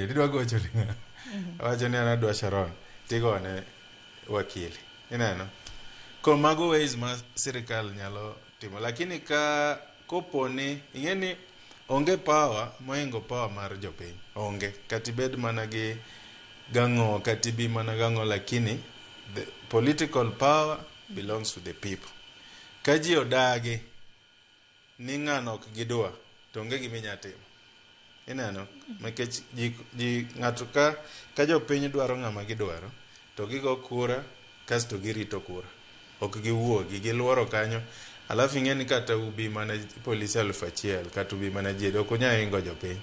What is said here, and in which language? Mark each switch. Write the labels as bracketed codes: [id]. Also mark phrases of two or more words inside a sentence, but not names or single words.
[luo] Tidwa gocho ni ng'a. Wacho ni an adwa Sharon. Tigone wakili. Ineno? Ko mago ways ma sirikal nyalo timo. Lakini ka koponi, ing'e ni onge power moingo power mar jopiny. Onge. Katibed mana gi gang'o, katibi mana gang'o, lakini [en] the political power belongs to the people. [luo] Ka ji odagi ni ng'ano ok gidwa, to onge giminya timo. Ineno? Nikech ng'ato ka jopiny dwaro ng'ama gidwaro, to gigo kura, kasto girito kura. Ok giwuogi, giluoro kanyo. Alafu ing'eni kata ubi mana polisi 1,000 kata ubi mana ji ok onya ingo jopiny.